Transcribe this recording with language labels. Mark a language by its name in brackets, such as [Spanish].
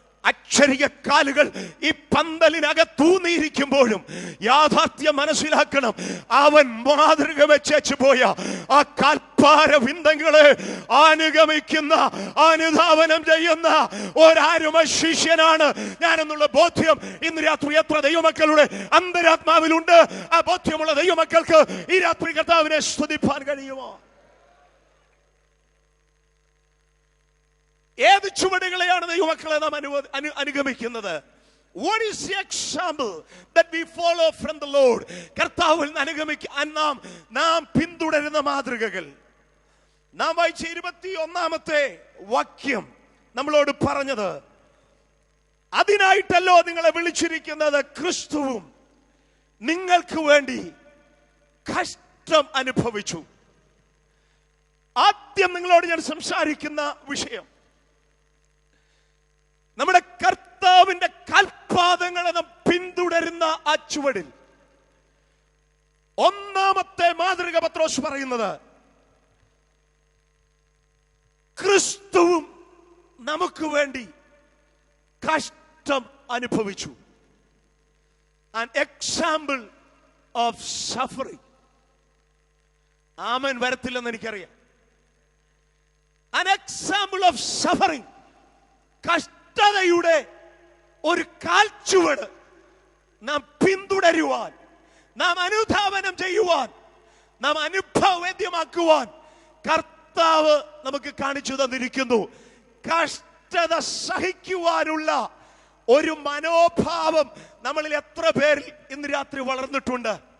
[Malayalam] അക്ഷരിക കാലുകൾ ഈ പന്തലിനകത്തൂന്നിയിരിക്കുമ്പോഴും യാഥാർത്ഥ്യം മനസ്സിലാക്കണം, അവൻ മാതൃക വെച്ചു പോയ ആ കാൽപ്പാര ബിന്ദങ്ങളെ അനുഗമിക്കുന്ന, അനുധാവനം ചെയ്യുന്ന ഒരാരുമ ശിഷ്യനാണ് ഞാനെന്നുള്ള ബോധ്യം ഇന്ന് രാത്രി എത്ര ദൈവമക്കളുടെ അന്തരാത്മാവിലുണ്ട്? ആ ബോധ്യമുള്ള ദൈവമക്കൾക്ക് ഈ രാത്രി കർത്താവിനെ സ്തുതിപ്പാൻ കഴിയുമോ? ഏത് ചുവടുകളെയാണ് ദൈവമക്കളെ നാം അനുഗമിക്കുന്നത്? [English] What is the example that we follow from the Lord? [Malayalam] കർത്താവിൽ നാം പിന്തുടരുന്ന മാതൃകകൾ. നാം വായിച്ച 21-ാമത്തെ വാക്യം നമ്മളോട് പറഞ്ഞത്, അതിനായിട്ടല്ലോ നിങ്ങളെ വിളിച്ചിരിക്കുന്നത്, ക്രിസ്തുവും നിങ്ങൾക്ക് വേണ്ടി കഷ്ടം അനുഭവിച്ചു. ആദ്യം നിങ്ങളോട് ഞാൻ സംസാരിക്കുന്ന വിഷയം, നമ്മുടെ കർത്താവിന്റെ കാൽപാദങ്ങളെ നാം പിന്തുടരുന്ന ആ ചുവടിൽ ഒന്നാമത്തെ മാതൃക പത്രോസ് പറയുന്നത്, ക്രിസ്തുവും നമുക്ക് വേണ്ടി കഷ്ടം അനുഭവിച്ചു. [English] An example of suffering. [Malayalam] ആമേൻ വരത്തില്ലെന്ന് എനിക്കറിയാം. [English] An example of suffering. [Malayalam] കഷ്ടതയുടെ ഒരു കാൽച്ചുവട് നാം പിന്തുടരുവാൻ, നാം അനുധാവനം ചെയ്യുവാൻ, നാം അനുഭവവേദ്യമാക്കുവാൻ കർത്താവ് നമുക്ക് കാണിച്ചു തന്നിരിക്കുന്നു. കഷ്ടത സഹിക്കുവാനുള്ള ഒരു മനോഭാവം നമ്മളിൽ എത്ര പേരിൽ ഇന്ന് രാത്രി വളർന്നിട്ടുണ്ട്?